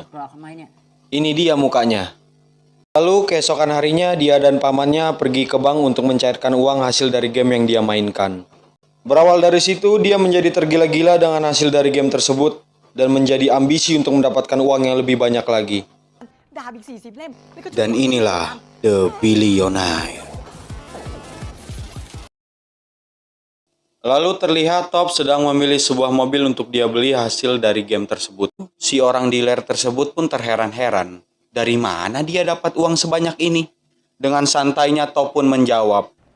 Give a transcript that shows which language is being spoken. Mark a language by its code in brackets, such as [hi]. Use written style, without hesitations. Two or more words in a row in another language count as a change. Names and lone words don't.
[id] Ini dia mukanya. Lalu keesokan harinya dia dan pamannya pergi ke bank untuk mencairkan uang hasil dari game yang dia mainkan. Berawal dari situ dia menjadi tergila-gila dengan hasil dari game tersebut dan menjadi ambisi untuk mendapatkan uang yang lebih banyak lagi. [th] ดาบอีก40 เล่มแล้วก็ [id] Dan inilah The Billionaire. Lalu terlihat Top sedang memilih sebuah mobil untuk dia beli hasil dari game tersebut. Si orang dealer tersebut pun terheran-heran. Dari mana dia dapat uang sebanyak ini? Dengan santainya Top pun menjawab,